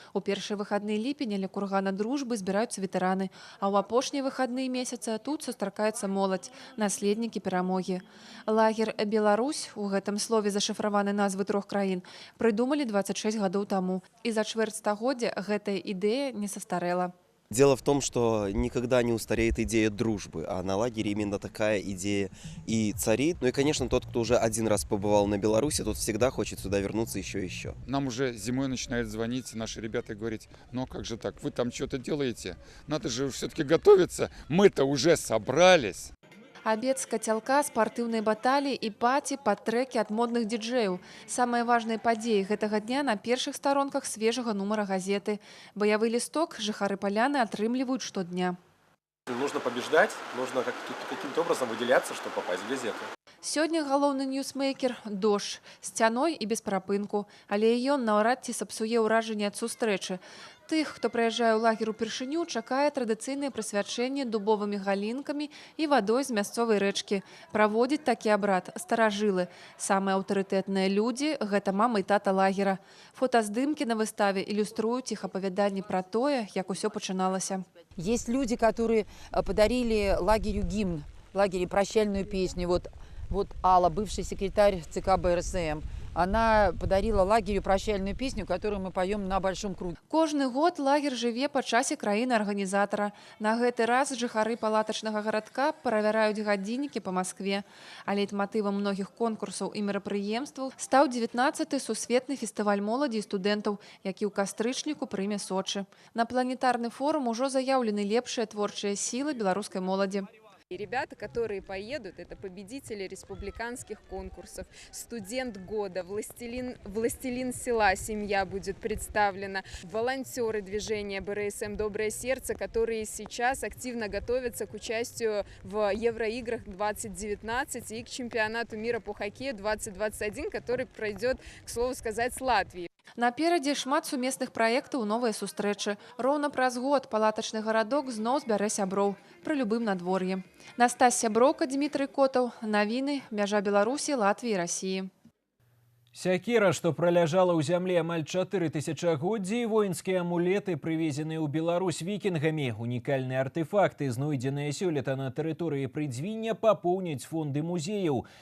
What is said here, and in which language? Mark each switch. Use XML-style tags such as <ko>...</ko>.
<be>У першыя выхадныя ліпеня ля кургана дружбы збіраюцца ветэраны, а ў апошнія выхадныя месяца тут сустракаецца моладзь, наследнікі перамогі. Лагер «Беларусь» у гэтым слове зашыфраваны назвы 3 краін прыдумалі 26 гадоў таму. І за чвэрць стагоддзя гэтая ідэя не састарэла.</be> <ru>Дело в том, что никогда не устареет идея дружбы, а на лагере именно такая идея и царит. Ну и, конечно, тот, кто уже один раз побывал на Беларуси, тот всегда хочет сюда вернуться еще и еще. Нам уже зимой начинают звонить наши ребята и говорить: ну как же так, вы там что-то делаете? Надо же все-таки готовиться, мы-то уже собрались.</ru> <be>Абед з кацялка, спартыўнай баталіі і паці пад трэкі ад модных діджэяў. Самыя важныя падзеі гэтага дня на першых старонках свежага нумара газеты. Баявы лісток жыхары паляны атрымліваюць штодня.</be> <ru>Нужно побеждать, нужно каким-то образом выделяться, чтобы попасть в газету.</ru> <be>Сёння галоўны ньюсмейкер – дождж, сцяной і без прапынку, але ён наўрад ці сапсуе ўражанне ад сустрэчы. Тых, хто прыязджае ў лагер упершыню, чакае традыцыйнае прысвячэнне дубовымі галінкамі і вадой з мясцовай рэчкі. Праводзіць такі абрад старажылы. Самыя аўтарытэтныя людзі – гэта мама і тата лагера. Фотаздымкі на выставе ілюструюць іх апавяданні пра тое, як усё пачыналася.</be> <ru>Есть люди, которые подарили лагерю гимн, лагере прощальную песню. Вот Алла, бывший секретарь ЦК БРСМ, она подарила лагерю прощальную песню, которую мы поем на Большом круге.</ru> <be>Кожны год лагер жыве па часе краіны-арганізатара. На гэты раз жыхары палатачнага гарадка правяраюць гадзіннікі па Маскве. А лейтматывам многіх конкурсаў і мерапрыемстваў стаў 19-й сусветны фестываль моладзі і студэнтаў, які ў кастрычніку прыме Сочы. На планетарны форум ужо заяўлены лепшыя творчыя сілы беларускай моладзі.</be> <ru>И ребята, которые поедут, это победители республиканских конкурсов, студент года, властелин села «Семья» будет представлена, волонтеры движения БРСМ «Доброе сердце», которые сейчас активно готовятся к участию в Евроиграх 2019 и к чемпионату мира по хоккею 2021, который пройдет, к слову сказать, с Латвией.</ru> <be>Наперадзе шмат сумесных праектаў новыя сустрэчы. Роўна праз год палатачны гарадок зноў збярэ сяброў пры любым надвор'і. Настасья Брока, Дмітрый Котаў. Навіны. Мяжа Беларусі, Латвіі, Расіі. Сякера, што праляжала ў зямлі амаль 4000годдзі, воінскія амулеты, прывезеныя ў Беларусь вікінгамі, унікальныя артэфакты, знойдзеныя сёлета на тэрыторыі Прыдзвіння, папоўняць фонды музеяў.</be>